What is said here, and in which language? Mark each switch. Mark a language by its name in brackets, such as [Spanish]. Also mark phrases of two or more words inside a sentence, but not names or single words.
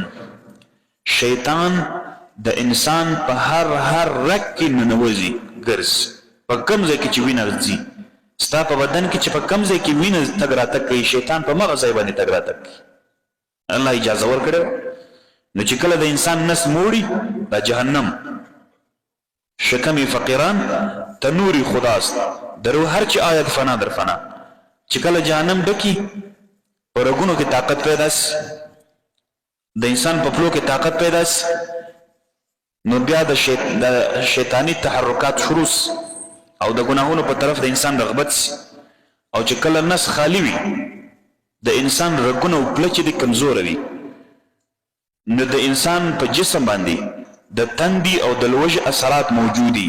[Pashto] شیطان د انسان په هر رګ کې ننوځي، ګرځي په کوم ځای کې چې وینه ځي. ستا په بدن کې چې په کوم ځای کې وینه تګ راتګ کوي، شیطان په مغه ځای باندې تګ راتګ کوي. الله اجازه ورکړې. نو چې کله د انسان نس موړي دا جهنم، [Persian] شکمی فقیران تنوری خداست درو هر چی آید فنا در فنا. [Pashto] چې کله جهنم ډکی په رګونو کې طاقت پیدا شي، د انسان په پلو کې طاقت پیدا شي، نو بیا د شیطانی تحرکات شروع او د ګناهونو په طرف د انسان رغبت شي. او چې کله نس خالی وي د انسان رګونه او پله چې دي کمزوره وي، نو د انسان په جسم باندې د تندي او د لوږې اثرات موجودي.